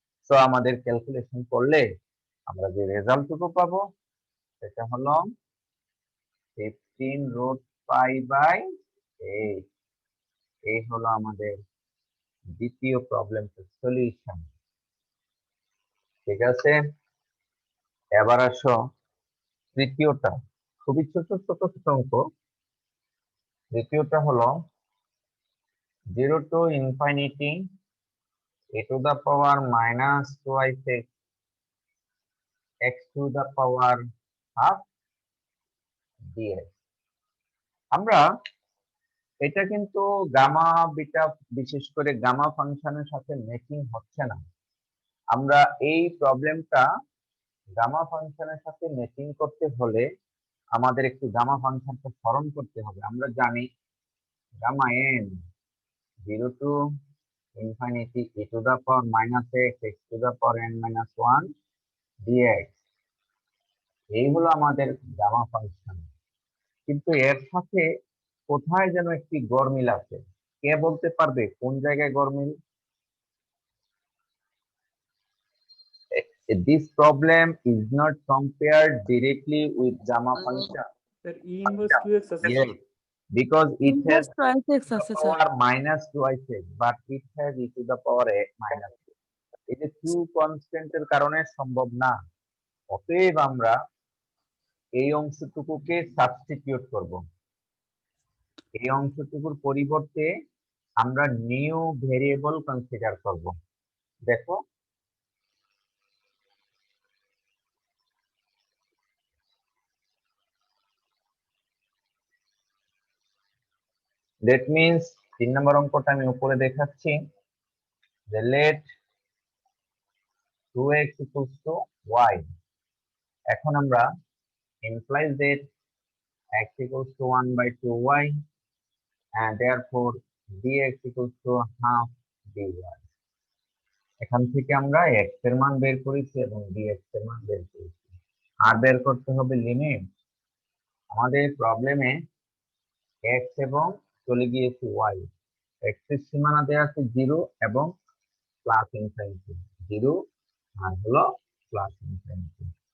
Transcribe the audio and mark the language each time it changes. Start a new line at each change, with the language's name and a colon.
Bangla: তো আমাদের ক্যালকুলেশন করলে আমরা যে রেজাল্টটুকু পাবো সেটা হলো 15 রোড পাই বাই 8। এই হলো আমাদের দ্বিতীয় প্রবলেমটার সলিউশন। ঠিক আছে, এবার আসো তৃতীয়টা, খুবই ছোট ছোট অঙ্ক।
English: তৃতীয়টা হলো 0 to infinity a to the power minus twice x to the power half dx।
Bangla: আমরা এটা কিন্তু গামা বিটা, বিশেষ করে গামা ফাংশনের সাথে ম্যাচিং হচ্ছে না। আমরা এই প্রবলেমটা গামা ফাংশনের সাথে ম্যাচিং করতে হলে আমাদের একটু গামা ফাংশনটা স্মরণ করতে হবে।
English: আমরা জানি gamma n 0 to infinity e to the power minus x, x to the power n minus 1 dx, এই হলো আমাদের gamma function.
Bangla: কিন্তু এর সাথে কোথায় যেন একটি গরমিল আছে। কে বলতে পারবে কোন জায়গায় গরমিল?
English: This problem is not compared directly with gamma function. Sir, E inverse 2x আছে Yes, because it has Inverse twice x to the
Bangla: আছে sir.
English: power minus twice x, but it has e to the power a minus 2.
Bangla: এই যে 2 কনস্ট্যান্টের কারণে সম্ভব না। অতএব আমরা এই অংশটুকুকে সাবস্টিটিউট করব। এই অংশটুকুর পরিবর্তে আমরা নিউ ভেরিয়েবল কনসিডার করব। দেখো দ্যাট মিন্স 3 নম্বর অঙ্কটা আমি উপরে দেখাচ্ছি যে late 2x equals to y।
English: এখন আমরা implies that x equals to 1/2y and therefore dx equals to half dy।
Bangla: এখান থেকে আমরা x এর মান বের করেছি এবং dx এর মান বের করেছি। আর বের করতে হবে লিমিট। আমাদের প্রবলেমে x এবং চলে গিয়েছে y, x এর সীমানা দেওয়া আছে 0 এবং প্লাস ইনফিনিটি, 0 আর হলো প্লাস ইনফিনিটি।